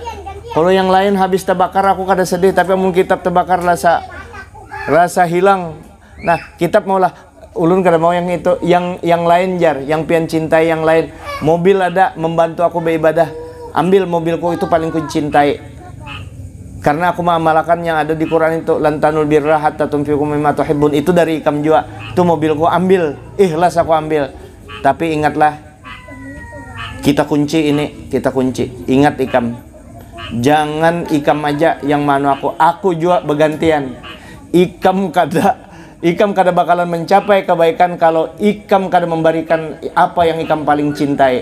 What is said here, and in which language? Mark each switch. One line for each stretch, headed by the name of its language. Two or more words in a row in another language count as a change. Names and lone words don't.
Banjar: Kalau yang lain habis terbakar aku kada sedih, tapi mun kitab terbakar rasa hilang. Nah kitab maulah ulun kada mau yang itu, yang lain jar, yang pian cintai yang lain. Mobil ada membantu aku beribadah, ambil mobilku itu paling ku cintai. Karena aku mengamalkan yang ada di Quran itu,
Arabic: لن تنالوا البر حتى تنفقوا مما تحبون,
Banjar: itu dari ikam jua. Itu mobilku ambil, ikhlas aku ambil. Tapi ingatlah, kita kunci ini, kita kunci. Ingat ikam. Jangan ikam aja yang manu aku juga bergantian. Ikam kada bakalan mencapai kebaikan kalau ikam kada memberikan apa yang ikam paling cintai.